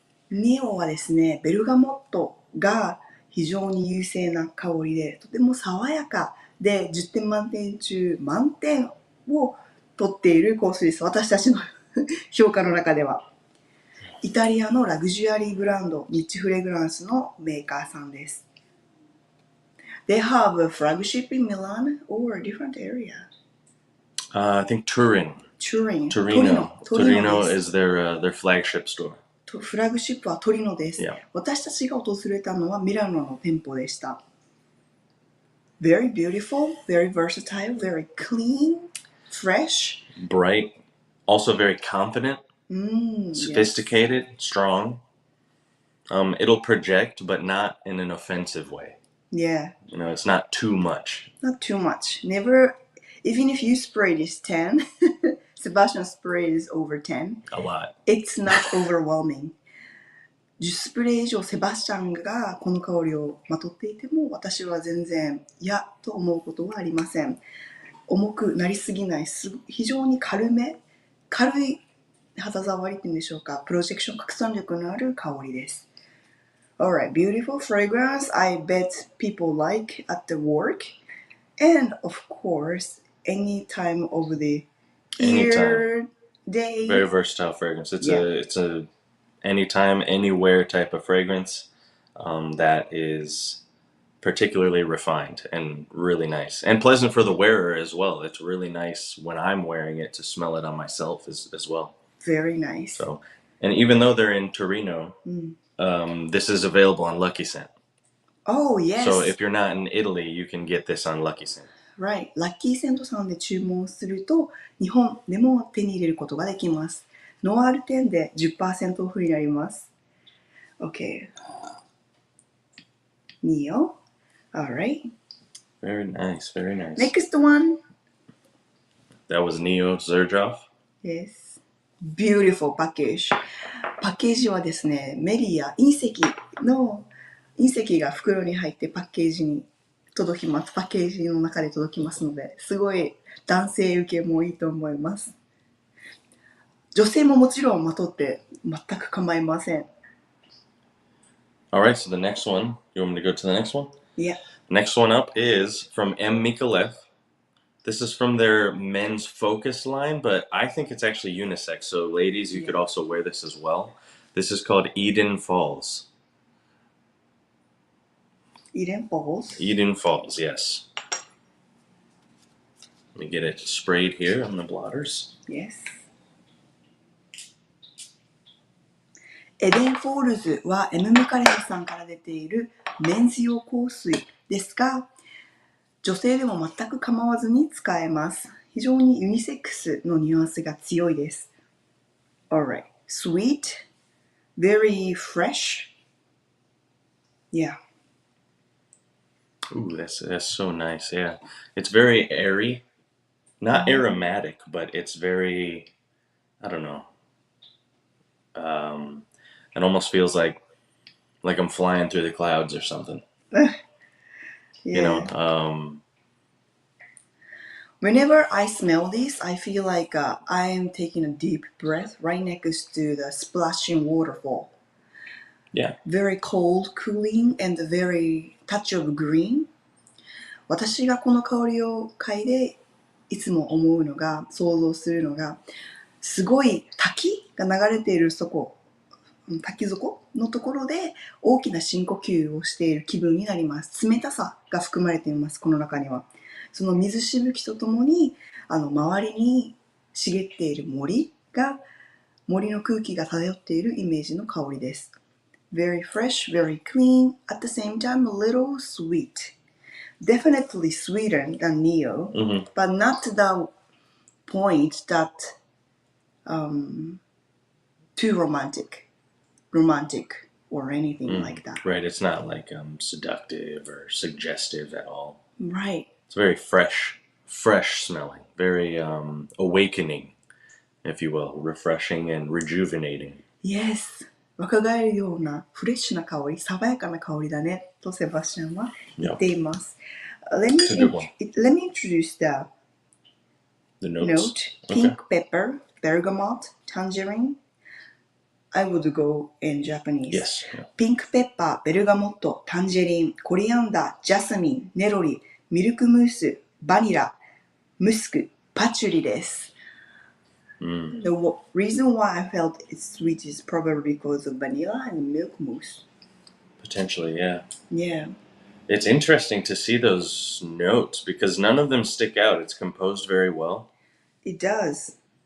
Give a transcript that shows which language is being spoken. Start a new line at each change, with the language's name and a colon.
Japanese: Neo はですね、ベルガモットが非常に優勢な香りで、とても爽やかで10点満点中満点を取っている香水です。私たちの評価の中では。イタリアのラグジュアリーブランド、ニッチフレグランスのメーカーさんです。
English: They have a flagship in Milan or a different area. I think Turin. Torino. Torino is their flagship store.
Japanese: フラグシップはトリノです。
English: Yeah.
Japanese: 私たちが訪れたのはミラノの店舗でした。
English: Very beautiful, very versatile, very clean, fresh. Bright. Also very confident. Sophisticated. Yes. Strong. It'll project, but not in an offensive way. Yeah. You know, it's not too much. Not too much. Never, even if you spray this 10, Sebastian sprays over 10. A lot. It's not overwhelming.
Japanese: 10スプレー以上セバスチャンがこの香りをまとっていても私は全然嫌と思うことはありません。重くなりすぎない、非常に軽い肌触りっていうんでしょうか、プロジェクション拡散力のある香りです。
English: Alright, beautiful fragrance. I bet people like at the work. And of course, any time of the year, day. Very versatile fragrance. It's a anytime, anywhere type of fragrance that is particularly refined and really nice. And pleasant for the wearer as well. It's really nice when I'm wearing it to smell it on myself as well. Very nice. So, and even though they're in Torino, this is available on Lucky Scent. Oh, yes. So if you're not in Italy, you can get this on Lucky Scent. Right.
Japanese: ラッキーセントさんで注文すると日本でも手に入れることができます。ノアール店で 10% オフになります。
English: Okay. Neo. Alright. Very nice, very nice. Next one. That was Neo Zerjov. Yes. Beautiful package.
Japanese: パッケージはですね、メリや隕石が袋に入ってパッケージに届きます。パッケージの中で届きますので、すごい男性受けもいいと思います。女性ももちろんまとって全く構いません。
English: Alright, so the next one, you want me to go to the next one? Yeah. Next one up is from M. Mikolev. This is from their men's focus line, but I think it's actually unisex. So ladies, you could also wear this as well. This is called Eden Falls. Eden Falls? Eden Falls, yes. Let me get it sprayed here on the blotters. Yes.
Japanese: エデンフォールズは M ムカレンさんから出ているメンズ用香水ですが、女性でも全く構わずに使えます。非常にユニセックスのニュアンスが強いです。
English: Alright. Sweet. Very fresh. Yeah. Ooh, that's so nice, yeah. It's very airy. Not aromatic, but it's very, I don't know. It almost feels like I'm flying through the clouds or something. Yeah. You know, Whenever I smell this, I feel like I am taking a deep breath right next to the splashing waterfall. Yeah. Very cold, cooling, and very touch of green.
Japanese: 私がこの香りを嗅いでいつも思うのが、想像するのが、すごい滝が流れている滝底のところで大きな深呼吸をしている気分になります。冷たさが含まれています、この中には。その水しぶきとともに周りに茂っている森が森の空気が漂っているイメージの香りです。
English: Very fresh, very clean, at the same time a little sweet. Definitely sweeter than Neo, but not to the point that too romantic or anything like that. Right, it's not like seductive or suggestive at all. Right. It's very fresh smelling, very awakening, if you will, refreshing and rejuvenating. Yes.
Japanese: 若返るようなフレッシュな香り、爽やかな香りだねとセバスチャンは言っています。
English: It's a good one. Let me introduce the note. Pink pepper, bergamot, tangerine. I would go in Japanese. Yes. Pink pepper,
Japanese: ベルガモット、タンジェリン、コリアンダー、ジャスミン、ネロリ、ミルクムース、バニラ、ムスク、パチュリです。
English: The reason why I felt it's sweet is probably because of vanilla and milk mousse. Potentially, yeah. Yeah. It's interesting to see those notes because none of them stick out. It's composed very well. It does.